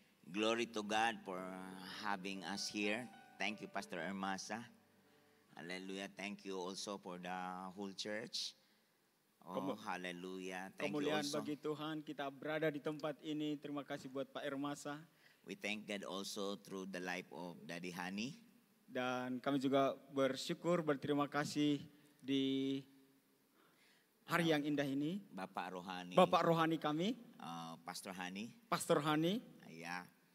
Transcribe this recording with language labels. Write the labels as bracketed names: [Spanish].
[English] Glory to God for having us here. Thank you, Pastor Irmasa. Hallelujah. Thank you also for the whole church. Oh, hallelujah. Thank you [Indonesian] Kemuliaan [English] also. [Indonesian] bagi Tuhan, kita berada di tempat ini. Terima kasih buat Pak Irmasa. [English] We thank God also through the life of Daddy Hani. [Indonesian] Dan kami juga berterima kasih di hari yang indah ini. Bapak Rohani. Bapak rohani kami, Pastor Hani. Pastor Hani. Yeah.